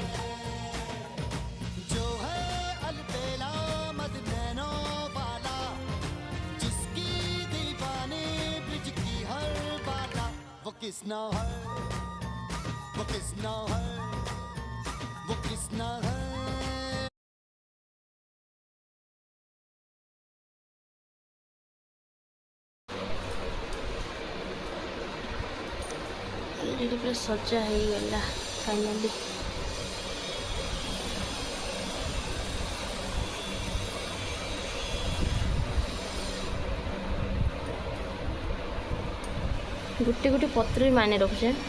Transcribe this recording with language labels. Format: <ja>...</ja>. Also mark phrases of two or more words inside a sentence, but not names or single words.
<hi>जो है अलबेला मद नैनो वाला जिसकी दीवानी ब्रिज की हर बाला वो किसना है वो किसना है वो किसना है</hi> <or>ଏଇଠି ପୁରା ସଜା ହେଇଗଲା ଫାଇନାଲି ଗୋଟେ ଗୋଟେ ପତ୍ର ବି ମାନେ ରଖୁଛେ</or>